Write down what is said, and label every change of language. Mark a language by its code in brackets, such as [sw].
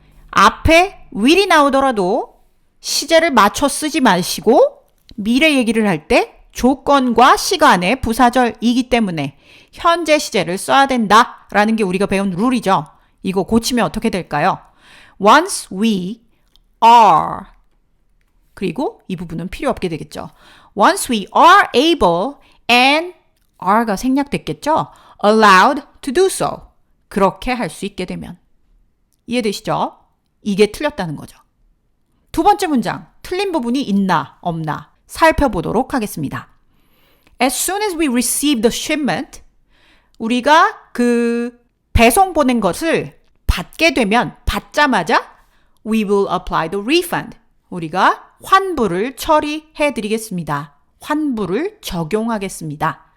[ko] 앞에 will이 나오더라도 시제를 맞춰 쓰지 마시고 미래 얘기를 할 때 조건과 시간의 부사절이기 때문에 현재 시제를 써야 된다라는 게 우리가 배운 룰이죠. 이거 고치면 어떻게 될까요? [en] Once we are [ko] 그리고 이 부분은 필요 없게 되겠죠. [en] Once we are able and are가 [ko] 생략됐겠죠. [en] allowed to do so. [ko] 그렇게 할 수 있게 되면. 이해되시죠? 이게 틀렸다는 거죠. 두 번째 문장, 틀린 부분이 있나 없나 살펴보도록 하겠습니다. [en] As soon as we receive the shipment, [ko] 우리가 그 배송 보낸 것을 받게 되면 받자마자 [en] we will apply the refund. [ko] 우리가 환불을 처리해 드리겠습니다. 환불을 적용하겠습니다.